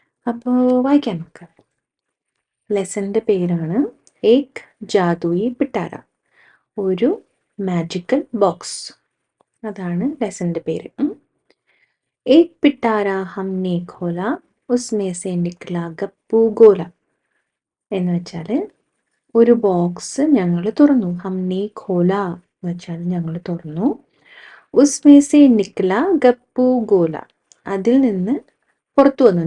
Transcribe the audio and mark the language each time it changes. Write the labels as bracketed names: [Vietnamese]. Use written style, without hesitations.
[Malayalam] അപ്പോൾ വായിക്കാം നമുക്ക്. ലെസൻ്റെ പേരാണ് ഏക് ജാദുയി പിട്ടാര, ഒരു മാജിക്കൽ ബോക്സ്. അതാണ് ലെസൻ്റെ പേര്. [Hindi] एक पिटारा हमने खोला उसमें से निकला गप्पू गोला. [Malayalam] എന്ന് വെച്ചാൽ ഒരു ബോക്സ് ഞങ്ങൾ തുറന്നു. [Hindi] ഹംനെ ഖോല [Malayalam] എന്ന് വെച്ചാൽ ഞങ്ങൾ തുറന്നു. [Hindi] ഉസ്മേ സെ നിക്ല ഗപ്പു ഗോല, [Malayalam] അതിൽ നിന്ന് പുറത്തു വന്നു.